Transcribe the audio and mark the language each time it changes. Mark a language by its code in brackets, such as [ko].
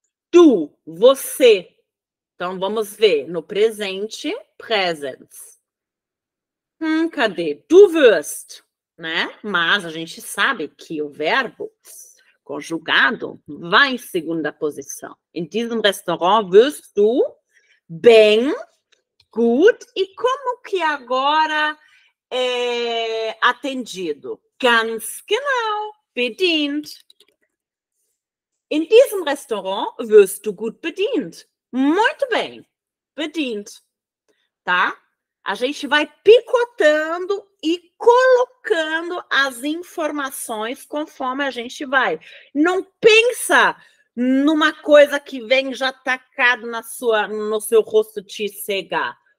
[pt] Tu, você. Então, vamos ver no presente, presents. Cadê? Du wirst, né? Mas a gente sabe que o verbo conjugado vai em segunda posição. [de] In diesem Restaurant wirst du bem, gut. [pt] E como que agora é atendido? [de] Ganz genau, bedient. In diesem Restaurant wirst du gut bedient. [pt] Muito bem, bedient, tá? A gente vai picotando e colocando as informações conforme a gente vai. Não pensa numa coisa que vem já tacado no seu rosto te cegar.